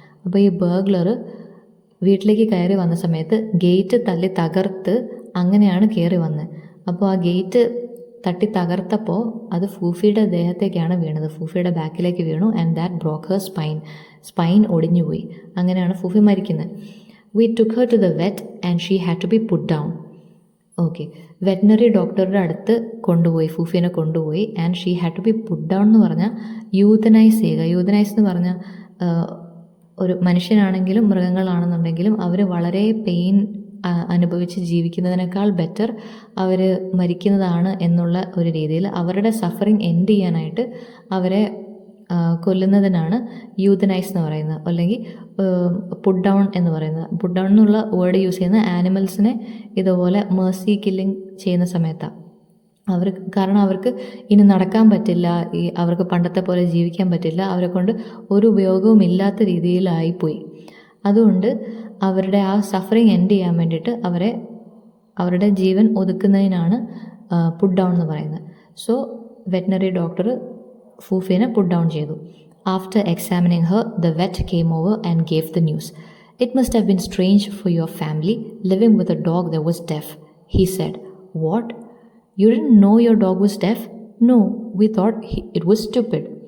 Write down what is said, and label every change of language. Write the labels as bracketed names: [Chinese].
[Malayalam] അപ്പോൾ ഈ ബർഗ്ലർ വീട്ടിലേക്ക് കയറി വന്ന സമയത്ത് ഗേറ്റ് തല്ലി തകർത്ത് അങ്ങനെയാണ് കയറി വന്നത്. അപ്പോൾ ആ ഗേറ്റ് തട്ടി തകർത്തപ്പോൾ അത് ഫൂഫിയുടെ ദേഹത്തേക്കാണ് വീണത്, ഫൂഫിയുടെ ബാക്കിലേക്ക് വീണു. [English] and that broke her spine [Malayalam] ഒടിഞ്ഞുപോയി. അങ്ങനെയാണ് ഫൂഫി മരിക്കുന്നത്. [English] We took her to the vet and she had to be put down. [Malayalam] Okay, veterinary ഡോക്ടറുടെ അടുത്ത് കൊണ്ടുപോയി, ഫൂഫീനെ കൊണ്ടുപോയി. [English] and she had to be put down [Malayalam] എന്ന് പറഞ്ഞാൽ യൂതനൈസ് ചെയ്യുക. യൂതനൈസ് എന്ന് പറഞ്ഞാൽ ഒരു മനുഷ്യനാണെങ്കിലും മൃഗങ്ങളാണെന്നുണ്ടെങ്കിലും അവർ വളരെ പെയിൻ അനുഭവിച്ച് ജീവിക്കുന്നതിനേക്കാൾ ബെറ്റർ അവർ മരിക്കുന്നതാണ് എന്നുള്ള ഒരു രീതിയിൽ അവരുടെ സഫറിങ് എൻഡ് ചെയ്യാനായിട്ട് അവരെ കൊല്ലുന്നതിനാണ് യൂതനൈസ് എന്ന് പറയുന്നത്, അല്ലെങ്കിൽ പുട്ട് ഡൗൺ എന്ന് പറയുന്നത്. പുട്ട് ഡൗൺ എന്നുള്ള വേർഡ് യൂസ് ചെയ്യുന്ന ആനിമൽസിനെ ഇതുപോലെ മേഴ്സി കില്ലിങ് ചെയ്യുന്ന സമയത്താണ്. കാരണം അവർക്ക് ഇനി നടക്കാൻ പറ്റില്ല, അവർക്ക് പണ്ടത്തെ പോലെ ജീവിക്കാൻ പറ്റില്ല, അവരെ കൊണ്ട് ഒരു ഉപയോഗവും ഇല്ലാത്ത രീതിയിലായിപ്പോയി. അതുകൊണ്ട് അവരുടെ ആ സഫറിങ് എൻഡ് ചെയ്യാൻ വേണ്ടിയിട്ട് അവരുടെ ജീവൻ ഒതുക്കുന്നതിനാണ് പുട്ട് ഡൗൺ എന്ന് പറയുന്നത്. So veterinary doctor ഫൂഫീനെ puttu down ചെയ്തു. [English] After examining her, the vet came over and gave the news. It must have been strange for your family living with a dog that was deaf, he said. What? You didn't know your dog was deaf? No, we thought it was stupid.